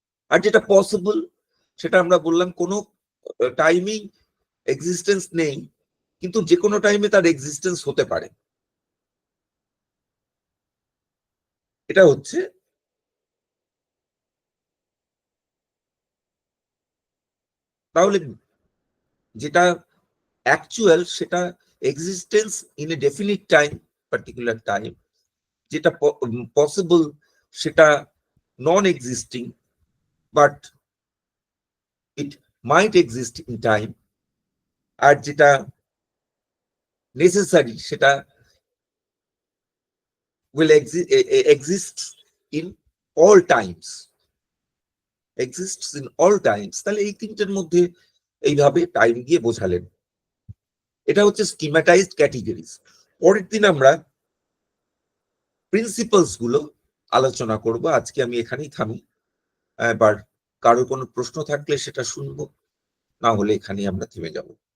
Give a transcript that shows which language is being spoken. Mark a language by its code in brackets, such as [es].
[bn] আর যেটা পসিবল সেটা আমরা বললাম কোনো টাইমিং এক্সিস্টেন্স নেই, কিন্তু যে কোনো টাইমে তার এক্সিস্টেন্স হতে পারে, এটা হচ্ছে তাহলে যেটা অ্যাকচুয়াল সেটা [en] Existence in a definite time, particular time. [bn] যেটা পসিবল সেটা [en] Non existing, but it might exist in time. [bn] আর যেটা নেসেসারি সেটা [en] will exist in all times, exists in all times। [bn] তাহলে এই তিনটের মধ্যে এইভাবে টাইম দিয়ে বোঝালেন। এটা হচ্ছে স্কিমাটাইজড ক্যাটেগরিজ। পরের দিন আমরা প্রিন্সিপালস গুলো আলোচনা করব। আজকে আমি এখানেই থামি। এবার কারো কোনো প্রশ্ন থাকলে সেটা শুনবো, না হলে এখানেই আমরা থেমে যাব।